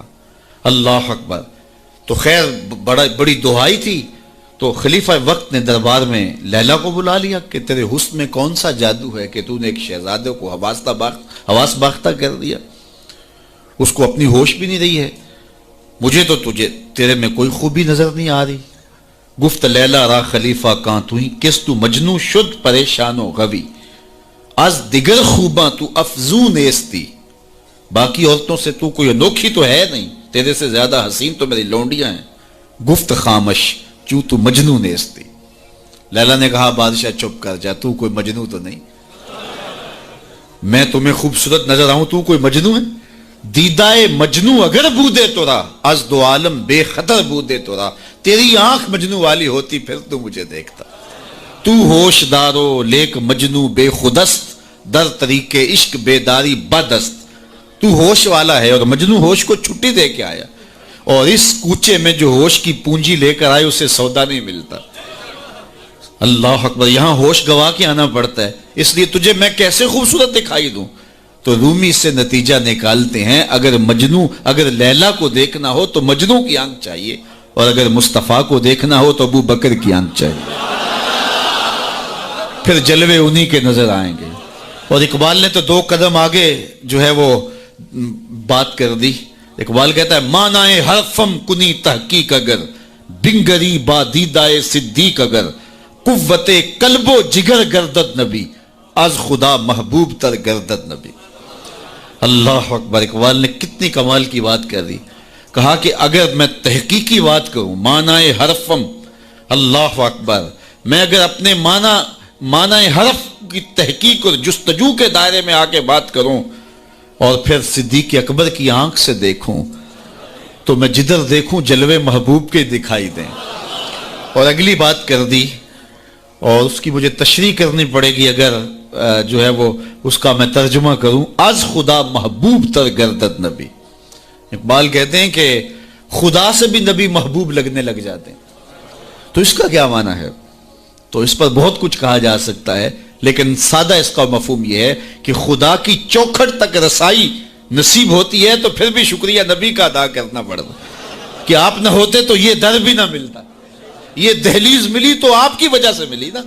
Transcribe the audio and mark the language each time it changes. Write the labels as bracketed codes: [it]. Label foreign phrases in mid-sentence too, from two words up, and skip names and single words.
[ar] اللہ اکبر. [ur] تو خیر بڑی دعائی تھی. تو خلیفہ وقت نے دربار میں لیلا کو بلا لیا کہ تیرے حسن میں کون سا جادو ہے کہ تو نے ایک شہزادے کو حواس باختہ کر دیا، اس کو اپنی ہوش بھی نہیں رہی ہے. مجھے تو تیرے میں کوئی خوبی نظر نہیں آ رہی. [fa] گفت لیلا را خلیفہ کان تو ہی، کس تو مجنو شد پریشان و غوی، از دیگر خوباں تو افزون ایستی. [ur] باقی عورتوں سے تو کوئی انوکھی تو ہے نہیں، تیرے سے زیادہ حسین تو میری لونڈیاں ہیں. [fa] گفت خامش چوں تو مجنون ایستی. [ur] لیلا نے کہا بادشاہ چپ کر جا، تو کوئی مجنو تو نہیں. میں تمہیں خوبصورت نظر آؤں، تو کوئی مجنو ہے؟ [fa] دیدائے مجنو اگر بودے تو را، از دو عالم بے خطر بودے تو را. [ur] تیری آنکھ مجنو والی ہوتی پھر تو مجھے دیکھتا. [fa] تو ہوش دارو لیک مجنو بے خودست، در طریق عشق بیداری بدست. [ur] تو ہوش والا ہے اور مجنو ہوش کو چھٹی دے کے آیا، اور اس کوچے میں جو ہوش کی پونجی لے کر آئے اسے سودا نہیں ملتا. [ar] اللہ اکبر. [ur] یہاں ہوش گوا کے آنا پڑتا ہے، اس لیے تجھے میں کیسے خوبصورت دکھائی دوں. تو رومی سے نتیجہ نکالتے ہیں اگر لیلا کو دیکھنا ہو تو مجنو کی آنکھ چاہیے، اور اگر مصطفیٰ کو دیکھنا ہو تو ابو بکر کی آنکھ چاہیے، پھر جلوے انہی کے نظر آئیں گے. اور اقبال نے تو 2 قدم آگے جو ہے وہ بات کر دی. اقبال کہتا ہے [fa] مانائے حرفم کنی تحقیق اگر، بنگری با دیدائے صدیق اگر، قوت قلب و جگر گردد نبی، از خدا محبوب تر گردد نبی. [ar] اللہ اکبر. [ur] اقبال نے کتنی کمال کی بات کر دی. کہا کہ اگر میں تحقیقی بات کروں، [fa] معنی حرفم، [ar] اللہ اکبر، [ur] میں اگر اپنے معنی حرف کی تحقیق اور جستجو کے دائرے میں آ کے بات کروں اور پھر صدیق اکبر کی آنکھ سے دیکھوں، تو میں جدھر دیکھوں جلوے محبوب کے دکھائی دیں. اور اگلی بات کر دی، اور اس کی مجھے تشریح کرنی پڑے گی اگر جو ہے وہ اس کا میں ترجمہ کروں. [fa] از خدا محبوب تر گردد نبی. [ur] اقبال کہتے ہیں کہ خدا سے بھی نبی محبوب لگنے لگ جاتے ہیں. تو اس کا کیا معنی ہے؟ تو اس پر بہت کچھ کہا جا سکتا ہے، لیکن سادہ اس کا مفہوم یہ ہے کہ خدا کی چوکھٹ تک رسائی نصیب ہوتی ہے تو پھر بھی شکریہ نبی کا ادا کرنا پڑتا کہ آپ نہ ہوتے تو یہ در بھی نہ ملتا، یہ دہلیز ملی تو آپ کی وجہ سے ملی نا.